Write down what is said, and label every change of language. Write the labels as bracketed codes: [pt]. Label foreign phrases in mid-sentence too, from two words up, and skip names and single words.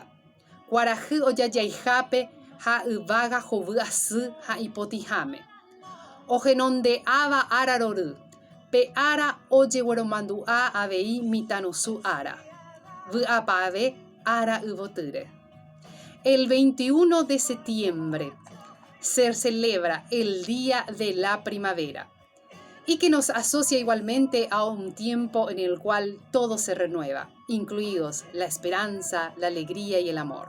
[gn] Kuarahy ojajaihápe ha yvága hovy asy ha ipotyháme. Ohenonde'áva ára rory. Pe ara ojegueromandu'a avei mitãnosu ára. Vy'apave ára yvotýre. [es] El 21 de septiembre se celebra el Día de la Primavera y que nos asocia igualmente a un tiempo en el cual todo se renueva, incluidos la esperanza, la alegría y el amor.